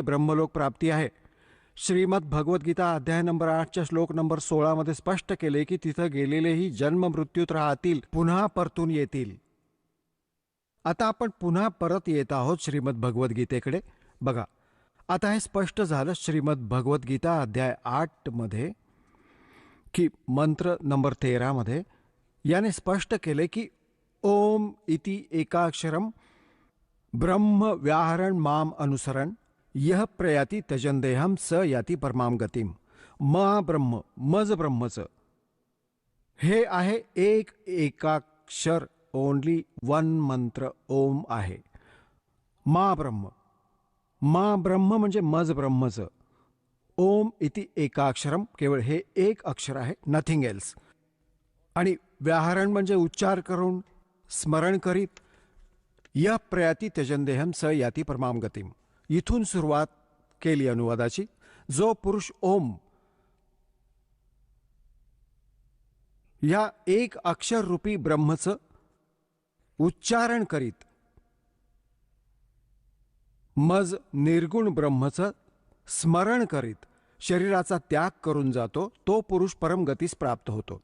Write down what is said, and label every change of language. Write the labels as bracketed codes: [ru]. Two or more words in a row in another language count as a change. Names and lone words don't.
[mr] ब्रह्मलोक प्राप्ती आहे. श्रीमद भगवद्गीता अध्याय नंबर 8च्या श्लोक नंबर 16 मध्ये स्पष्ट केले की तिथं गेलेलेही जन्म मृत्यूत राहतील, पुन्हा परतून येतील. आता आपण पुन्हा परत येत आहोत श्रीमद भगवद्गीतेकडे. बघा, आता हे स्पष्ट झालं श्रीमद भगवद्गीता अध्याय 8 मध्ये की मंत्र नंबर 13 मध्ये याने स्पष्ट केले की [sa] ओम इति एकाक्षरम ब्रह्म व्याहरण माम अनुसरण यह प्रयाती तजंदेहम स याती परमाम गतिम. [mr] ब्रह्म, मज ब्रह्मचं हे आहे एक एकाक्षर, [en] only one [mr] मंत्र ओम आहे. ब्रह्म म्हणजे मज ब्रह्मचं. [sa] ओम इति एकाक्षरम, [mr] केवळ हे एक अक्षर आहे, [en] nothing else. [mr] आणि व्याहरण म्हणजे उच्चार करून स्मरण करीत. [sa] य प्रयाती त्यजंदेहम स याती परमाम गतिम. [mr] इथून सुरुवात केली अनुवादाची. जो पुरुष ओम या एक अक्षर रूपी ब्रह्मचं उच्चारण करीत मज निर्गुण ब्रह्मचं स्मरण करीत शरीराचा त्याग करून जातो, तो पुरुष परमगतीस प्राप्त होतो.